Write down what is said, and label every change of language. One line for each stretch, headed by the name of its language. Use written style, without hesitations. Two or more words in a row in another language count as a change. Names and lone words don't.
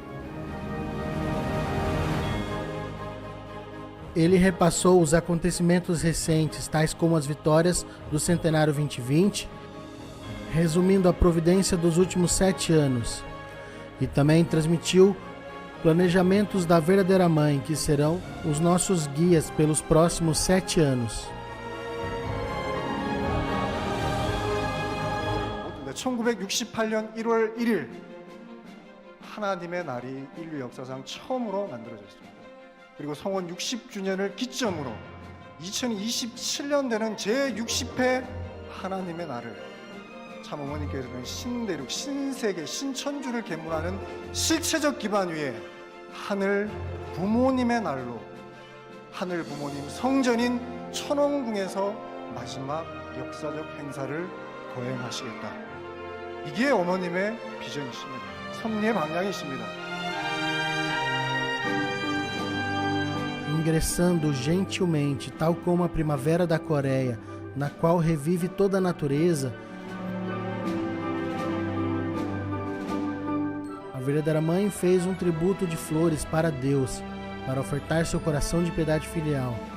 Portuguese: Ele repassou os acontecimentos recentes, tais como as vitórias do Centenário 2020, resumindo a providência dos últimos 7 anos, e também transmitiu planejamentos da verdadeira mãe, que serão os nossos guias pelos próximos 7 anos.
Korean: 1968년 1월 1일 하나님의 날이 인류 역사상 처음으로 만들어졌습니다. 그리고 성원 60주년을 기점으로 2027년 되는 제60회 하나님의 날을 참 어머니께서는 신대륙, 신세계, 신천주를 계문하는 실체적 기반 위에 하늘 부모님의 날로 하늘 부모님 성전인 천왕궁에서 마지막 역사적 행사를 거행하시겠다. 이게 어머님의 비전이십니다. 섭리의 방향이십니다.
Portuguese: Ingressando gentilmente, tal como a primavera da Coreia, na qual revive toda a natureza, a verdadeira mãe fez um tributo de flores para Deus, para ofertar seu coração de piedade filial.